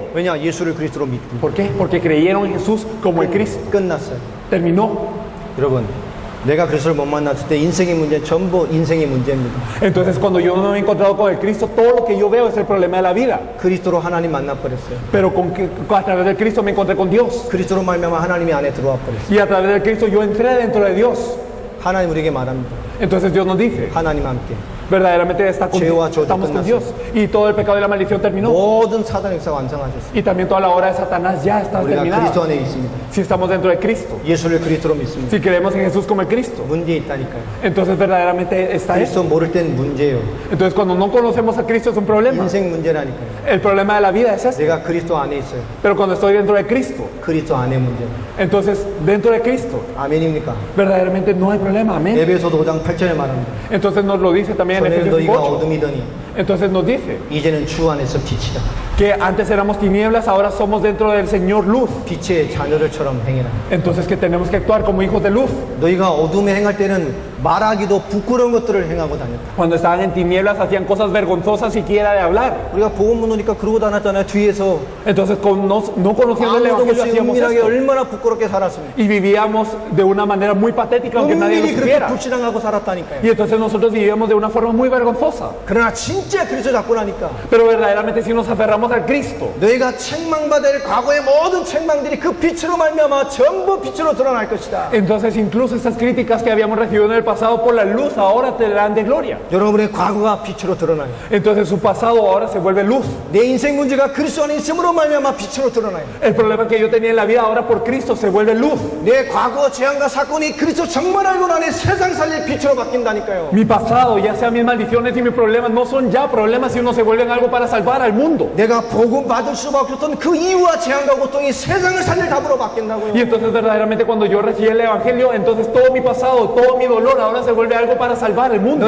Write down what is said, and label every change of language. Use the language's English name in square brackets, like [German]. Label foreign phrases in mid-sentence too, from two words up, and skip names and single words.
[Korean] 왜냐 예수를 그리스도로 믿고 [Spanish] ¿Por qué? Porque creyeron en Jesús como el Cristo. [Korean] 끝났어요. [Spanish] Terminó. [Korean] 여러분 내가 그리스도를 못 만났을 때 인생의 문제 전부 인생의 문제입니다. [Spanish] Entonces cuando yo no me he encontrado con el Cristo, todo lo que yo veo es el problema de la vida. [Korean] 그리스도로 하나님 만나버렸어요. [Spanish] Pero a través del Cristo me encontré con Dios. [Korean] 그리스도로 말미암아 하나님이 안에 들어와 버렸어요. [Spanish] Y a través del Cristo yo entré dentro de Dios. [Korean] 하나님 우리에게 말합니다. [Spanish] Entonces Dios nos dice, [Korean] 하나님 함께 [Spanish] verdaderamente [Korean] 죄와 저주 [Spanish] estamos con [Korean] 끝났어요. [Spanish] Dios. Y todo el pecado y la maldición terminó. [Korean] 모든 사단 역사 완성하셨어요. [Spanish] Y también toda la obra de Satanás ya está [Korean] 우리가 [Spanish] terminada. [Korean] 그리스도 안에 있습니다. [Spanish] Si estamos dentro de Cristo, [Korean] 예수를 그리스도로 믿습니다. [Spanish] si creemos en Jesús como el Cristo, [Korean] 문제 있다니까요. [Spanish] entonces verdaderamente está eso. [Korean] 그리스도 모를 땐 문제예요. [Spanish] Entonces cuando no conocemos a Cristo es un problema. [Korean] 인생 문제라니까요. [Spanish] El problema de la vida es ese. [Korean] 내가 그리스도 안에 있어요. [Spanish] Pero cuando estoy dentro de Cristo, [Korean] 그리스도 안에 문제예요. [Spanish] entonces dentro de Cristo, [Korean] 아멘입니까? [Spanish] verdaderamente no hay problema. Amén. [Korean] 에베소서 5장 8절에 말합니다. [Spanish] Entonces nos lo dice también en [Korean] 전에 [Spanish] Efesios [Korean] 너희가 [Spanish] 8. [Korean] 어둠이더니 [Spanish] Entonces nos dice [Korean] 이제는 주 안에서 빛이다. [Spanish] que antes éramos tinieblas, ahora somos dentro del Señor luz. [Korean] 빛의 자녀들처럼 행해라. [Spanish] Entonces que tenemos que actuar como hijos de luz. [Korean] 너희가 어둠에 행할 때는 말하기도 부끄러운 것들을 행하고 다녔다. [Spanish] Cuando estaban en tinieblas hacían cosas vergonzosas siquiera de hablar. [Korean] 우리가 복음 묻으니까 그러고 다녔잖아요. 뒤에서 [Spanish] Entonces no conociendo el [Korean] 아무도 [Spanish] Evangelio [Korean] 없이 [Spanish] hacíamos [Korean] 은밀하게 [Spanish] esto. [Korean] 얼마나 부끄럽게 살았습니까? [Spanish] Y vivíamos de una manera muy patética aunque nadie lo [Korean] 은밀히 그렇게 [Spanish] supiera. [Korean] 불신앙하고 살았다니까요. [Spanish] Y entonces nosotros vivíamos de una forma muy vergonzosa. [Korean] 그러나 진짜 그리스도 잡고 나니까 [Spanish] Pero verdaderamente si nos aferramos confesamos al Cristo, [Korean] 너희가 책망받을 과거의 모든 책망들이 그 빛으로 말미암아 전부 빛으로 드러날 것이다. [Spanish] entonces incluso estas críticas que habíamos recibido en el pasado por la luz ahora te dan de gloria. [Korean] 여러분의 과거가 빛으로 드러나요. [Spanish] Entonces su pasado ahora se vuelve luz. [Korean] 내 인생 문제가 그리스도 안에 있음으로 말미암아 빛으로 드러나요. [Spanish] El problema que yo tenía en la vida ahora por Cristo se vuelve luz. [Korean] 내 과거 재앙과 사건이 그리스도 정말 알고 나니 세상 살릴 빛으로 바뀐다니까요. [Spanish] Mi pasado, ya sea mis maldiciones y mis problemas, no son ya problemas sino se vuelven algo para salvar al mundo. [Korean] 내가 복음 받을 수밖에 없던 그 이유와 재앙과 고통이 세상을 살릴 답으로 바뀐다고요. [Spanish] Y entonces verdaderamente cuando yo recibí el Evangelio, entonces todo mi pasado, todo mi dolor ahora se vuelve algo para salvar el mundo.